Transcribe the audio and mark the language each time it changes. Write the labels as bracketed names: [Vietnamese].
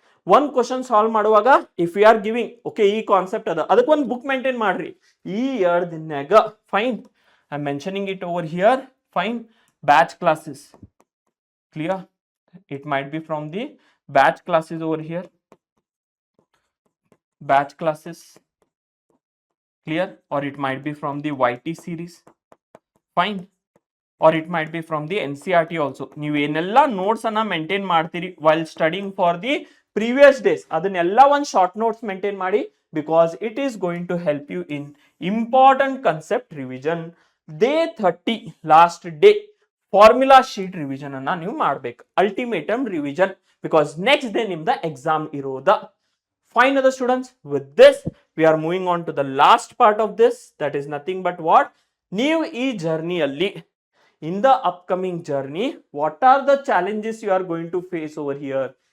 [Kannada] 1 question solve ಮಾಡುವಾಗ [English] if you are giving okay [Kannada] ಈ concept ಅದ, ಅದಕ್ಕೆ ಒಂದು ಬುಕ್ ಮೇಂಟೈನ್ ಮಾಡ್ರಿ ಈ 2 ದಿನಾಗ. [English] Fine, I am mentioning it over here. Fine. Batch classes. Clear? It might be from the batch classes over here. Batch classes. Clear? Or it might be from the YT series. Fine. Or it might be from the NCERT also. [Kannada] ನೀವು ಏನೆಲ್ಲ notes ಅನ್ನ maintain ಮಾಡ್ತೀರಿ [English] while studying for the previous days, [Kannada] ಅದನ್ನೆಲ್ಲ ಒಂದು short notes maintain ಮಾಡಿ. [English] because it is going to help you in important concept revision. [Kannada] Day 30 last day formula sheet revision ಅನ್ನ ನೀವು ಮಾಡ್ಬೇಕು. Ultimatum revision, because next day ನಿಮ್ದ exam ಇರೋದ. Fine ಅದ students. [English] with this we are moving on to the last part of this, that is nothing but what, [Kannada] ನೀವು ಈ ಜರ್ನಿಯಲ್ಲಿ [English] In the upcoming journey what are the challenges you are going to face over here.